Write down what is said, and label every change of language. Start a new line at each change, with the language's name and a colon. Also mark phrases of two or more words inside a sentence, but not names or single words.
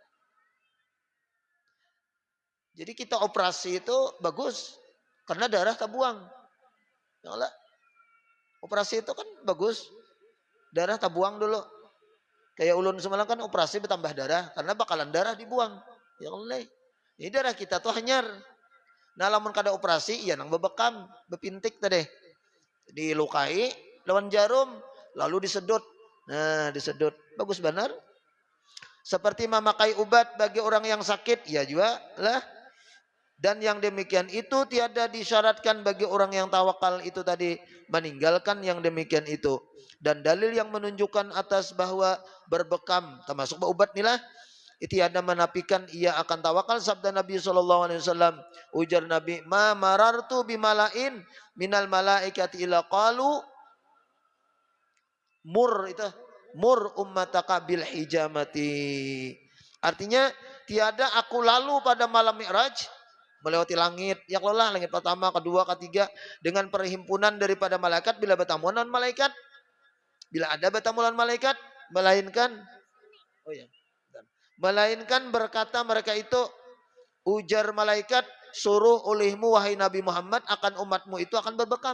Banjar: Jadi kita operasi itu bagus karena darah tak buang.
Arabic: يا الله,
Banjar: operasi itu kan bagus, darah tak buang dulu. Kayak ulun semalam kan operasi bertambah darah karena bakalan darah dibuang.
Arabic: يا الله.
Banjar: Ini darah kita tuh hanyar. Nah lamun kada operasi iya nang bebekam, bepintik tadi. Dilukai lawan jarum lalu disedot. Nah, disedot. Bagus benar.
Indonesian: Seperti memakai obat bagi orang yang sakit, ya juga lah. Dan yang demikian itu tiada disyaratkan bagi orang yang tawakal itu tadi meninggalkan yang demikian itu. Dan dalil yang menunjukkan atas bahwa berbekam termasuk obat inilah tiada menafikan ia akan tawakal. Sabda Nabi SAW, ujar Nabi,
Arabic: ما مررت بملإ من الملائكة إلا قالوا مر, itu مر أمتك بالحجامة.
Indonesian: Artinya tiada aku lalu pada malam Mi'raj melewati langit,
Arabic: يا الله,
Indonesian: langit pertama, kedua, ketiga, dengan perhimpunan daripada malaikat bila bertemu dengan malaikat, bila ada bertemu dengan malaikat, melainkan berkata mereka itu, ujar malaikat, suruh olehmu wahai Nabi Muhammad akan umatmu itu akan berbekam.